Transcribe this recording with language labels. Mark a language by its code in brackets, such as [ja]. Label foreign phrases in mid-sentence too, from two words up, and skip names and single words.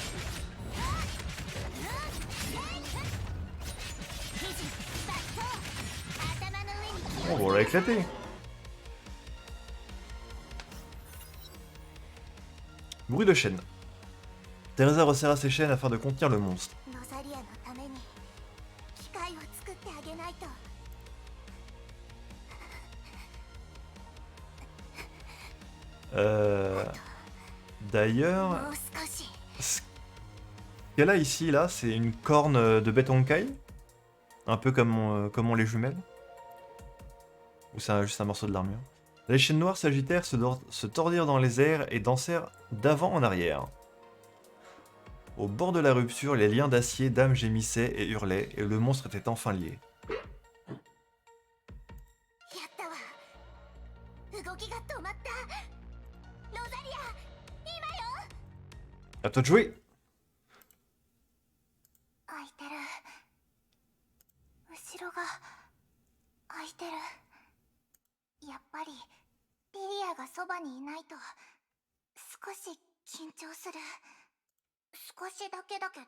[fr] Oh, on l'a éclaté. Bruit de chaîne. Teresa resserra ses chaînes afin de contenir le monstre. [ja] ロザリアのために機械を作ってあげないと。 [fr] D'ailleurs, [ja] もう少し。 [fr] ce qu'elle a ici, là, c'est une corne de bête Honkai. Un peu comme ont les jumelles. Ou c'est juste un morceau de l'armure. Les chaînes noires sagittaires se tordirent dans les airs et dansèrent d'avant en arrière. Au bord de la rupture, les liens d'acier d'âme gémissaient et hurlaient, et le monstre était enfin lié. [ja] やったわ。動きが止まった。ロザリア、今よ。 [fr] À toi de jouer! [ja] 開いてる。後ろが開いてる。やっぱりリリアがそばにいないと少し緊張する。少しだけだけど。